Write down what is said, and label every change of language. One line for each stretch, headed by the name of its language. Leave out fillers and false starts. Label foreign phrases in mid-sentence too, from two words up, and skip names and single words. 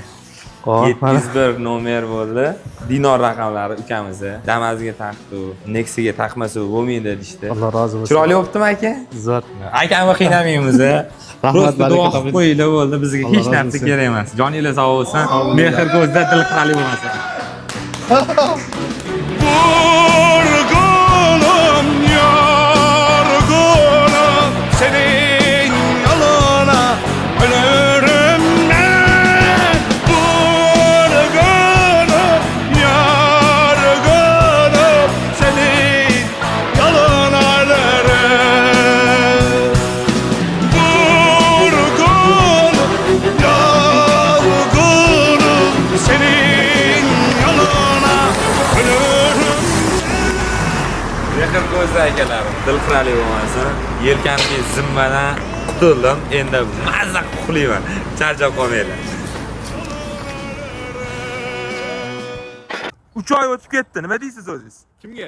Uzbek: 701 nomer bo'ldi. Dinor raqamlari ukamizni. Damazga taqdi, Nexiga taqmasa bo'lmaydi deydi. Alloh rozi bo'lsin. Chiroyli bo'ptimi aka? Zo'r. Akamni qiynamaymiz. Rahmat, duo qilib qo'yinglar bo'ldi. Bizga hech narsa kerak emas. Joningiz sog' bo'lsin. Mehr ko'zda dil qirali bo'lmasin.
Turkish: Yorgunum, yorgunum senin yoluna ölürüm ben. Yorgunum, yorgunum senin yoluna ölürüm. Yorgunum, yorgunum senin yoluna ölürüm.
Uzbek: Mehr ko'zda akalarim, dil qirali bo'lmasin. Yelkamni zimmadan qutuldim. Endi mazza qilib uxlayman. Charchab qolmanglar. 3 oy o'tib ketdi. Nima deysiz o'zingiz? Kimga?